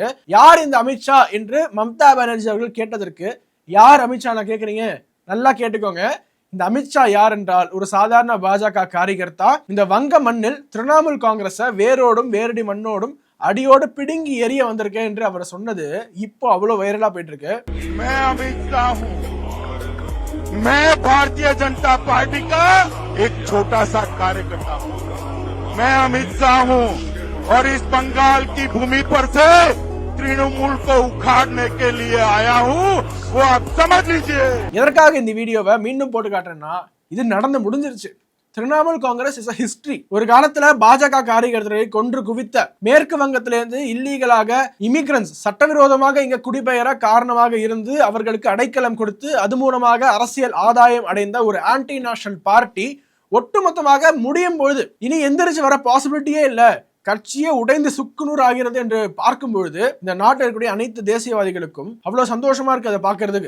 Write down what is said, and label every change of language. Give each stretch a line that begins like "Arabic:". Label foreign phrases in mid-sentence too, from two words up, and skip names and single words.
Tamil: யார் இந்த அமித்ஷா என்று மம்தா பானர்ஜி அவர்கள் கேட்டதற்கு, யார் அமித்ஷா நான் கேட்குறீங்க, நல்லா கேட்டுக்கோங்க. இந்த அமித்ஷா யார் என்றால் ஒரு சாதாரண பாஜக காரியகர்த்தா. இந்த வங்க மண்ணில் திரிணாமுல் காங்கிரஸை வேரோடும் வேரடி மண்ணோடும் அடியோடு பிடுங்கி எரிய வந்திருக்கேன் என்று அவர் சொன்னது இப்போ அவ்வளவு வைரலா போயிட்டு இருக்கு.
Hindi: मैं भारतीय जनता पार्टी का एक छोटा सा कार्यकर्ता हूं। मैं अमित शाह हूं और इस बंगाल की भूमि पर से तृणमूल को उखाड़ने के लिए आया हूं, वो आप समझ लीजिए.
Tamil: எதற்காக இந்த வீடியோவை மீண்டும் போட்டு காட்டுறேன்னா, இது நடந்து முடிஞ்சிருச்சு. திரிணாமுல் காங்கிரஸ்
English: is a history.
Tamil: ஒரு காலத்துல பாஜக காரியகர்த்தரை கொன்று குவித்த, மேற்கு வங்கத்திலிருந்து இல்லீகலாக இமிகிரன்ஸ் சட்டவிரோதமாக இங்க குடிபெயர காரணமாக இருந்து அவர்களுக்கு அடைக்கலம் கொடுத்து அது மூலமாக அரசியல் ஆதாயம் அடைந்த ஒரு
English: anti national party
Tamil: ஒட்டுமொத்தமாக முடியும் பொழுது இனி எந்திரிச்சு வர பாசிபிலிட்டியே இல்ல, கட்சியே உடைந்து சுக்குநூறு ஆகிறது என்று பார்க்கும் பொழுது இந்த நாட்டில் இருக்கக்கூடிய அனைத்து தேசியவாதிகளுக்கும் அவ்வளவு சந்தோஷமா இருக்கு அதை பார்க்கறதுக்கு.